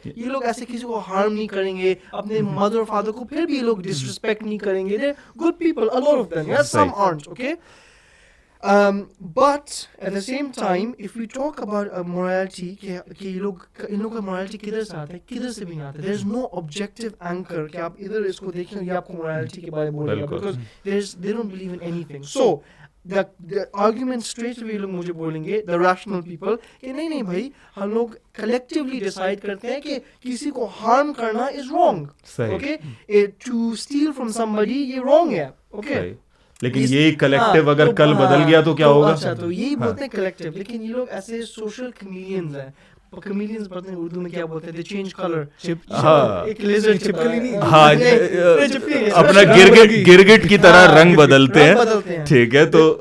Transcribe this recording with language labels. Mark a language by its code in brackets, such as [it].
[ur] یہ لوگ ایسے کسی کو ہارم نہیں کریں گے, اپنے مدر اور فادر کو پھر بھی یہ لوگ ڈسرسپیکٹ نہیں کریں گے. [en] They are good people, a lot of them, yes, some aren't, okay. But at the same time, if we talk about morality, [ur] کہ یہ لوگ, ان لوگوں کا morality کدھر سے آتا ہے, کدھر سے بھی نہیں آتا. [en] There is no objective anchor [ur] کہ آپ ادھر اس کو دیکھیں یہ آپ کو morality کے بارے میں بولے گا, [en] because they don't believe in anything. So the argument straight away [ur] لوگ مجھے بولیں گے, [en] the rational people, [ur] کہ نہیں بھائی, ہم لوگ [en] collectively decide کرتے ہیں کہ کسی کو harm کرنا is wrong, okay, to steal from somebody یہ wrong ہے, okay. [ur] لیکن یہی کلیکٹیو اگر کل بدل گیا تو کیا ہوگا. اچھا, تو یہی بولتے ہیں کلیکٹیو, لیکن یہ لوگ ایسے سوشل کمیلینز ہیں. کمیلینز پڑھتے ہیں اردو میں کیا بولتے ہیں, [en] They change colour. [ur] ایک لیزر چپکلی نہیں, ہاں, اپنا گرگٹ کی طرح رنگ بدلتے ہیں, ٹھیک ہے. تو